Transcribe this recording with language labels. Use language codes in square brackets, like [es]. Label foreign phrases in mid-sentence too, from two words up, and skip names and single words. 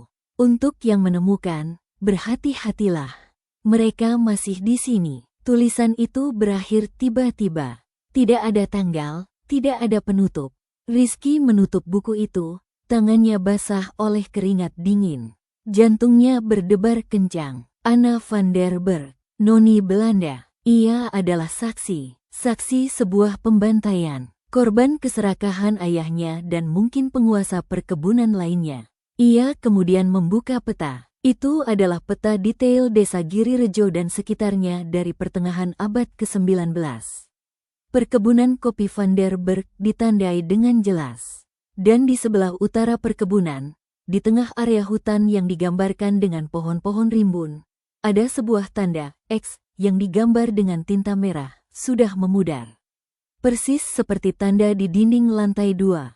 [id] Untuk yang menemukan, berhati-hatilah. Mereka masih di sini. Tulisan itu berakhir tiba-tiba. Tidak ada tanggal, tidak ada penutup. Rizky menutup buku itu, tangannya basah oleh keringat dingin. Jantungnya berdebar kencang. Anna van der Berg, noni Belanda. Ia adalah saksi sebuah pembantaian. Korban keserakahan ayahnya dan mungkin penguasa perkebunan lainnya. Ia kemudian membuka peta. Itu adalah peta detail desa Girirejo dan sekitarnya dari pertengahan abad ke-19. Perkebunan kopi van der Berg ditandai dengan jelas. Dan di sebelah utara perkebunan, di tengah area hutan yang digambarkan dengan pohon-pohon rimbun, ada sebuah tanda X yang digambar dengan tinta merah, sudah memudar. Persis seperti tanda di dinding lantai 2.